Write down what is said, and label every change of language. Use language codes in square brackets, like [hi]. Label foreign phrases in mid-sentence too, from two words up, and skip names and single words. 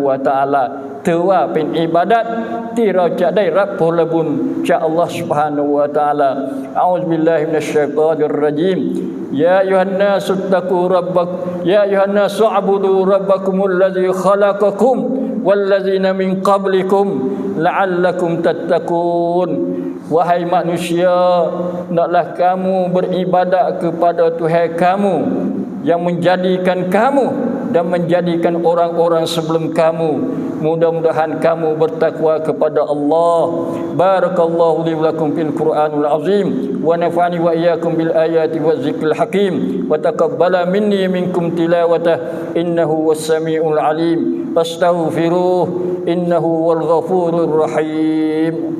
[ar] وتعالى [th] ถือว่าเป็นอิบาดัตที่เราจะได้รับผลบุญจากอัลลอฮฺ [ar] سبحانه وتعالى أعوذ بالله من الشيطان الرجيم يا أيها الناس اتقوا ربك يا أيها الناس اعبدوا ربكم الذي خلقكم والذين من قبلكم لعلكم تتقون [ms] wahai manusia hendaklah kamu beribadat kepada Tuhan kamu yang menjadikan kamu dan menjadikan orang-orang sebelum kamu. Mudah-mudahan kamu bertakwa kepada Allah. [ar] بارك الله لي ولكم في القرآن العظيم ونفعني وإياكم بالآيات والذكر الحكيم وتقبل مني منكم تلاوته إنه هو السميع العليم. فاستغفروه إنه هو الغفور الرحيم.